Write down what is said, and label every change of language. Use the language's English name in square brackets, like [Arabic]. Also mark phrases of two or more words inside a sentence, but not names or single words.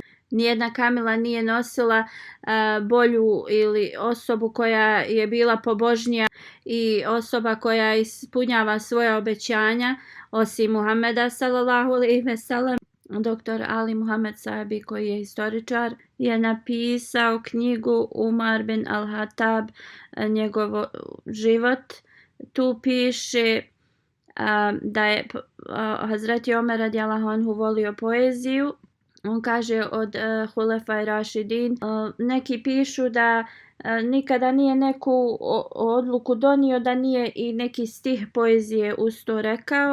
[Bosnian] Nijedna kamila nije nosila bolju ili osobu koja je bila pobožnija i osoba koja ispunjava svoja obećanja osim Muhameda [Arabic] صلى الله عليه وسلم. [Bosnian] Dr. Ali Muhammed Sahabi, koji je historičar, je napisao knjigu Umar bin al-Hatab, njegov život. Tu piše da je Hazreti Omer [Arabic] رضي الله عنه [Bosnian] volio poeziju. On kaže od [Arabic] الخلفاء الراشدين, [Bosnian] neki pišu da nikada nije neku odluku donio da nije i neki stih poezije uz to rekao.